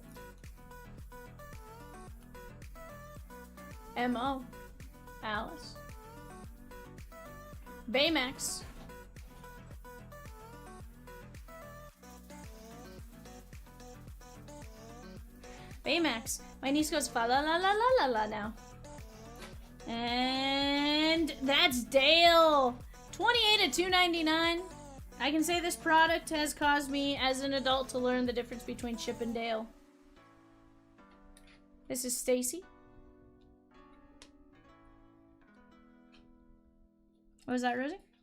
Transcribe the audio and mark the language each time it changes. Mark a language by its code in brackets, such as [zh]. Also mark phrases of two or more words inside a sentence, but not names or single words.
[en] M.O. Alice. Baymax. Baymax. My niece goes fa la la la la la la now. And that's Dale. 28 at 299. I can say this product has caused me as an adult to learn the difference between Chip and Dale. This is Stacy. What was that, Rosie?